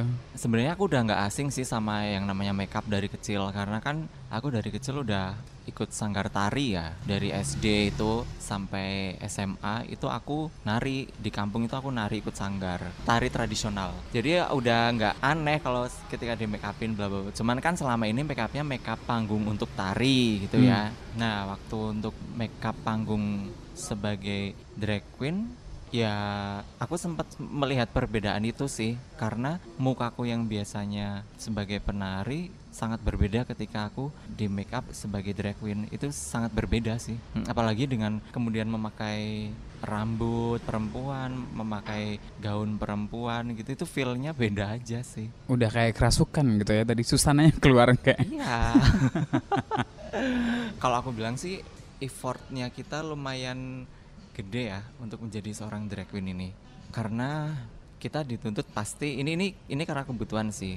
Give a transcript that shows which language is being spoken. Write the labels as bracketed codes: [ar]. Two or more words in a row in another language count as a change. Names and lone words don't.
[id] Sebenarnya aku udah nggak asing sih sama yang namanya makeup dari kecil, karena kan aku dari kecil udah ikut sanggar tari ya. Dari SD itu sampai SMA itu aku nari, di kampung itu aku nari ikut sanggar tari tradisional. Jadi ya udah nggak aneh kalau ketika di make upin bla bla. Cuman kan selama ini make upnya make up panggung untuk tari gitu ya. Nah, waktu untuk make up panggung sebagai [en] drag queen, [id] ya aku sempat melihat perbedaan itu sih, karena mukaku yang biasanya sebagai penari sangat berbeda ketika aku di make up sebagai [en] drag queen. [id] Itu sangat berbeda sih, apalagi dengan kemudian memakai rambut perempuan, memakai gaun perempuan gitu, itu feel-nya beda aja sih. Udah kayak kerasukan gitu ya, tadi susananya keluar kayak. Iya. Kalau aku bilang sih effortnya kita lumayan gede ya untuk menjadi seorang [en] drag queen [id] ini, karena kita dituntut pasti ini karena kebutuhan sih.